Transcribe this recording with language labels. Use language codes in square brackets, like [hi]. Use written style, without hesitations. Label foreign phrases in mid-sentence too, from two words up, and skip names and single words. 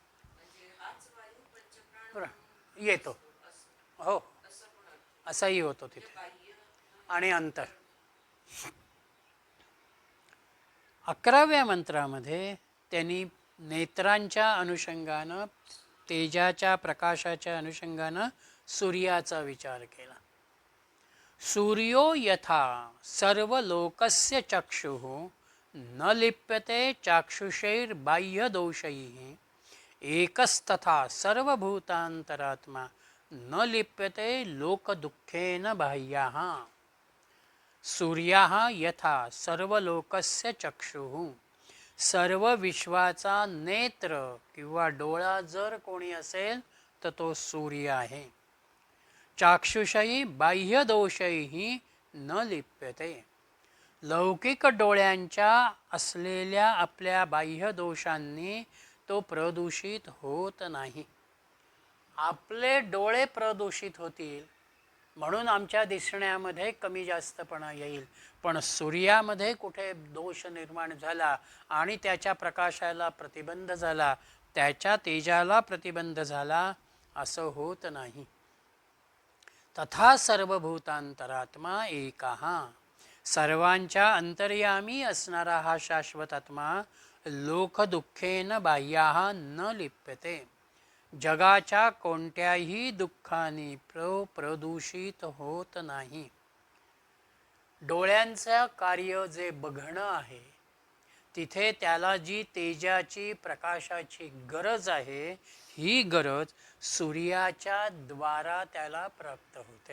[mr] येतो हो, असाही होतो तिथे. आणि अंतर 11व्या मंत्रामध्ये त्यांनी नेत्रांच्या अनुषंगानं, तेजाच्या प्रकाशाच्या अनुषंगानं सूर्याचा विचार केला. [sa] सूर्यो यथा सर्वलोकस्य चक्षुः न लिप्यते चाक्षुषैर्बाह्यदोषैः एकस्तथा सर्वभूतांतरात्मा न लिप्यते लोकदुःखेन बाह्याः. सूर्याः यथा सर्वलोकस्य चक्षुः, [mr] सर्व विश्वाचा नेत्र किंवा डोळा जर कोणी असेल तर तो सूर्य आहे. [sa] चाक्षुषैः बाह्यदोषैः न लिप्यते. [mr] लौकिक डोळ्यांच्या असलेल्या आपल्या बाह्यदोषांनी तो प्रदूषित होत नाही. आपले डोळे प्रदूषित होतील म्हणून आमच्या दिसण्यामध्ये कमी जास्तपणा येईल, पण सूर्यामध्ये कुठे दोष निर्माण झाला आणि त्याच्या प्रकाशाला प्रतिबंध झाला, त्याच्या तेजाला प्रतिबंध झाला, असं होत नाही. [sa] तथा सर्वभूतांतरात्मा एकः. [mr] सर्वांच्या अंतर्यामी असणारा हा शाश्वत आत्मा [sa] लोकदुःखेन बाह्याः न लिप्यते. [mr] जगाच्या कोणत्याही दुःखाने प्रदूषित होत नाही. डोळ्यांचं कार्य जे बघणं आहे, तिथे त्याला जी तेजाची प्रकाशाची गरज आहे, ही गरज सूर्याच्या द्वारा त्याला प्राप्त होते.